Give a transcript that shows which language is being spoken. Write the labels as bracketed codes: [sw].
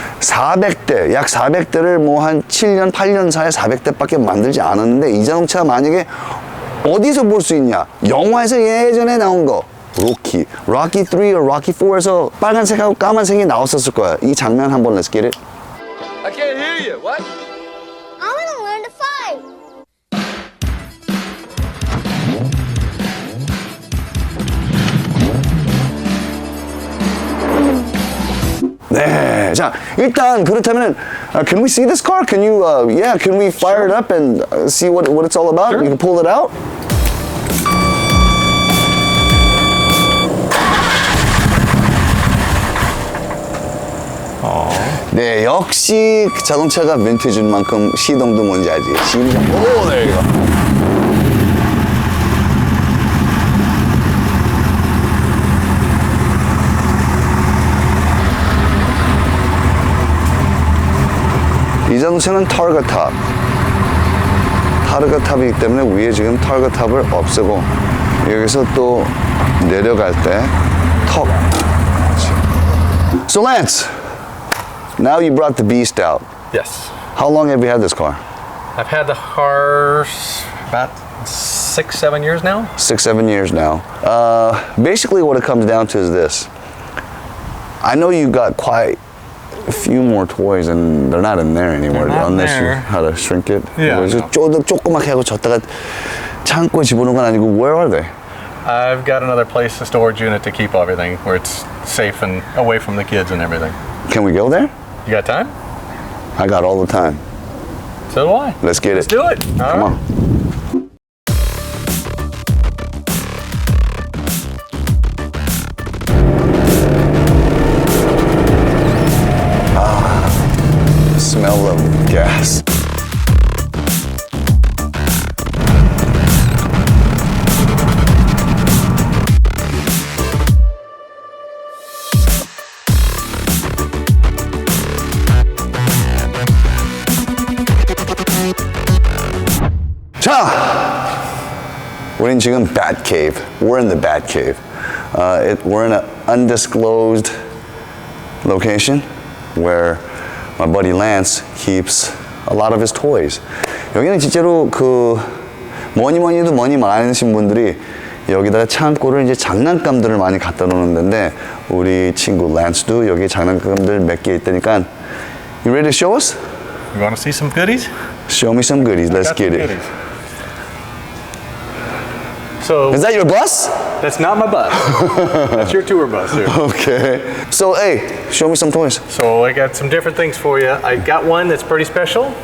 [ko] 400대, 약 400대를 뭐 한 7년, 8년 사이에 400대밖에 만들지 않았는데 이 자동차 만약에 어디서 볼 수 있냐? 영화에서 예전에 나온 거. 로키 3 or 로키 4에서 빨간색하고 까만색이 나왔었을 거야. 이 장면 한번 [en] let's get it. I can't hear you. What? I want to learn to fight. [ko] 네, 자 일단 그렇다면 [en] can we see this car? Can you can we fire it up and see what it's all about? Sure. You can pull it out. [ko] 네, 역시 그 자동차가 빈티지인 만큼 시동도 뭔지 알지? 심장. 오, [en] there you go. [ko] 이 자동차는 타르가탑이기 때문에 위에 지금 타르가탑을 없애고 여기서 또 내려갈 때 턱. [en] So Lance, now you brought the beast out. Yes. How long have you had this car? I've had the car about 6-7 years now. 6-7 years now. Basically what it comes down to is this. I know you got quite a few more toys and they're not in there anymore unless you how to shrink it. Yeah. [ko] 조그맣게 하고 줬다가 창고에 집어넣은 건 아니고 [en] where are they? I've got another place, a storage unit to keep everything where it's safe and away from the kids and everything. Can we go there? You got time? I got all the time. So do I. Let's get Let's it. do it. Come on. Smell of gas. [ko] 우린 지금 [en] Bat Cave. We're in the Bat Cave. We're in an undisclosed location where my buddy Lance keeps a lot of his toys. [ko] 여기는 진짜로 그 뭐니 해도 머니 많으신 분들이 여기다가 창고를 이제 장난감들을 많이 갖다 놓는 데인데 우리 친구 란스도 여기 장난감들 몇 개 있다니까. [en] You ready to show us? You want to see some goodies? Show me some goodies. Let's Got get some it. goodies. So Is that your bus? that's not my bus. That's your tour bus here. Okay. So, hey, show me some toys. So I got some different things for you. I got one that's pretty special.